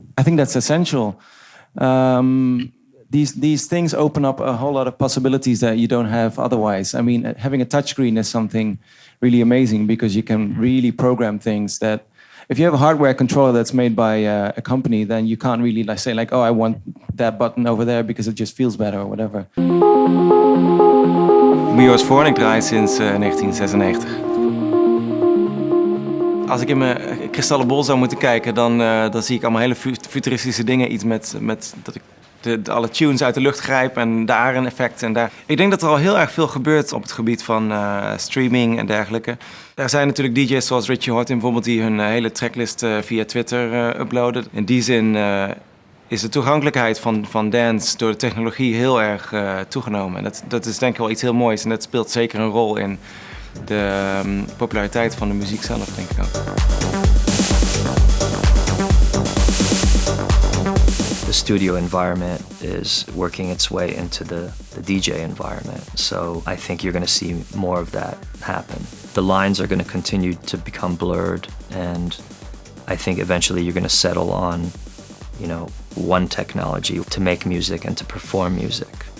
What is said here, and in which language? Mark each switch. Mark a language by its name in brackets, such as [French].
[English] I think that's essential. These things open up a whole lot of possibilities that you don't have otherwise. I mean, having a touchscreen is something really amazing because you can really program things that if you have a hardware controller that's made by a company, then you can't really say like, oh, I want that button over there because it just feels better or whatever. [Dutch] Ik ben Joris Voorn, ik draai sinds 1996. Als ik in mijn kristallen bol zou moeten kijken, dan zie ik allemaal hele futuristische dingen. Iets met dat ik alle tunes uit de lucht grijp en daar een effect en daar. Ik denk dat er al heel erg veel gebeurt op het gebied van streaming en dergelijke. Er zijn natuurlijk DJ's zoals Richie Horton bijvoorbeeld die hun hele tracklist via Twitter uploaden. In die zin is de toegankelijkheid van dance door de technologie heel erg toegenomen. En dat is denk ik wel iets heel moois en dat speelt zeker een rol in de populariteit van de muziek zelf, denk ik ook. [English] The studio environment is working its way into the DJ environment. So I think you're going to see more of that happen. The lines are going to continue to become blurred, and I think eventually you're going to settle on, one technology to make music and to perform music.